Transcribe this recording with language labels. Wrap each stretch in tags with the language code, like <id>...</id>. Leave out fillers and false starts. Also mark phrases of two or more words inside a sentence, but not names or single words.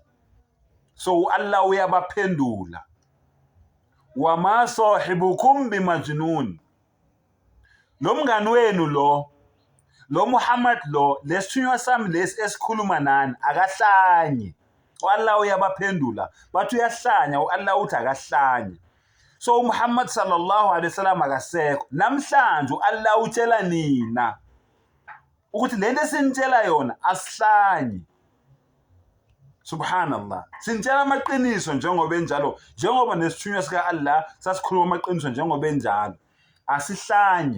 <nd>So Allah uyabaphendula,</nd> <ar>وما صاحبكم بمجنون.</ar> <nd>Lo mngani wenu lo Muhammad lesithunywa sami lesi esikhuluma nani akahlanye. Allah uyabaphendula, bathi uyahlanya, Allah uthi akahlanye. So Muhammad</nd> <ar>صلى الله عليه وسلم</ar> <nd>akasekho. Namhlanje Allah utshela nina ukuthi lento esinitshela yona asihlanye. Subhanallah. Sinitshela amaqiniso njengoba enjalo, njengoba nesithunywa sika Allah sasikhuluma amaqiniso njengoba enjalo. Asihlanye.</nd>